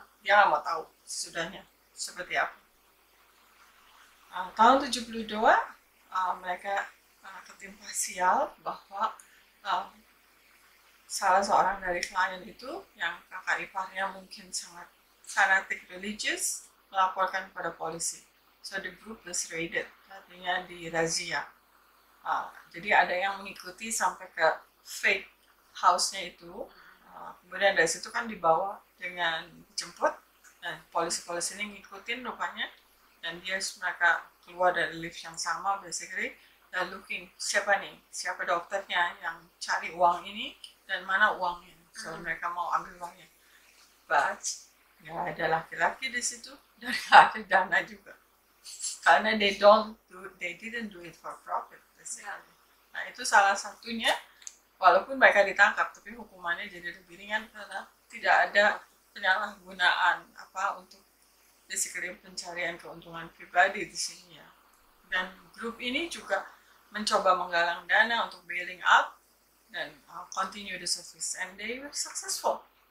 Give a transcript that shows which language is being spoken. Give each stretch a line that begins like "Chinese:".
Indonesian: Dia nggak mau tahu sesudahnya seperti apa. Tahun 72 mereka ketimpa sial bahwa salah seorang dari klien itu yang kakak iparnya mungkin sangat fanatic religious melaporkan kepada polisi.
English: So the group was raided,
Indonesian: artinya dirazia. Jadi ada yang mengikuti sampai ke fake house-nya itu. Kemudian dari situ kan dibawa dengan jemput. Dan polisi-polisi ini ngikutin rupanya. Dan mereka keluar dari lift yang sama basically. Dan looking, siapa dokternya yang cari uang ini dan mana uangnya. So mereka mau ambil uangnya.
English: But
Indonesian: nggak ada laki-laki di situ dan nggak ada dana juga. Karena
English: they didn't do it for profit.
Indonesian: Nah itu salah satunya, walaupun mereka ditangkap tapi hukumannya jadi lebih ringan karena tidak ada penyalahgunaan untuk basically pencarian keuntungan pribadi di sini ya. Dan grup ini juga mencoba menggalang dana untuk
English: bailing out dan continue the service and they were successful.